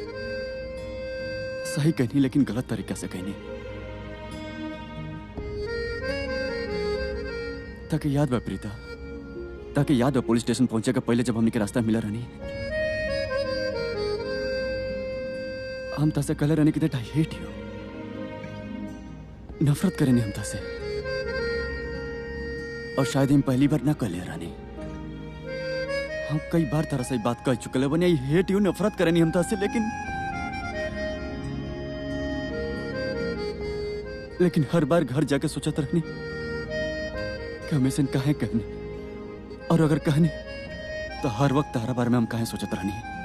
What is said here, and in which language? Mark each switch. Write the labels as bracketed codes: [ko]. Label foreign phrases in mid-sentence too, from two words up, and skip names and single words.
[bho] सही कहनी लेकिन गलत तरीका से कहनी। ताकि याद बा प्रीता, ताकि याद बा [en] police station [bho] पहुंचे का पहले जब हमने के रास्ता मिला रहनी, हम तसे कहले रहने की [en] that I hate you, [bho] नफरत करेनी हम तसे। और शायद हम पहली बार ना कहले रहनी, हम कई बार तरह से बात कह चुके बने [en] I hate you, [bho] नफरत करेनी हम तसे। लेकिन हर बार घर जाके सोचत रहनी कि हम ऐसे काहे कहनी, और अगर कहनी तो हर वक्त हर बार में हम काहे सोचत रहनी।